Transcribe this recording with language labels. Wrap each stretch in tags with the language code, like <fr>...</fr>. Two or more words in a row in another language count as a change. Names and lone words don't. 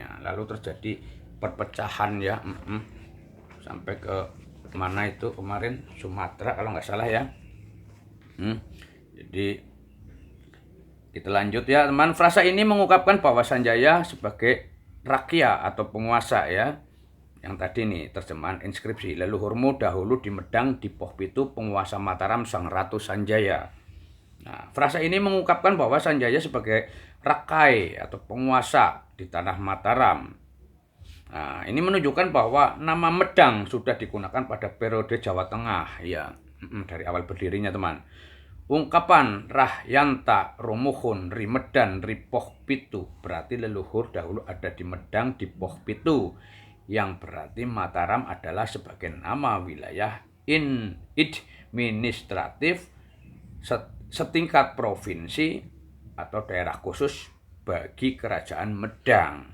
<id>Nah, lalu terjadi perpecahan ya, sampai ke mana itu kemarin, Sumatera kalau nggak salah ya. Jadi kita lanjut ya, teman. Frasa ini mengungkapkan bahwa Sanjaya sebagai rakyat atau penguasa ya. Yang tadi nih terjemahan inskripsi, leluhurmu dahulu di Medang, di Poh Pitu, penguasa Mataram, Sang Ratu Sanjaya. Nah, frasa ini mengungkapkan bahwa Sanjaya sebagai rakai atau penguasa di tanah Mataram. Nah, ini menunjukkan bahwa nama Medang sudah digunakan pada periode Jawa Tengah ya. Dari awal berdirinya teman. Ungkapan</id> <kaw>Rahyanta Romuhun Rimedan Ripoh Pitu</kaw> <id>berarti leluhur dahulu ada di Medang di Poh Pitu, yang berarti Mataram adalah sebagai nama wilayah administratif setingkat provinsi atau daerah khusus bagi kerajaan Medang.</id>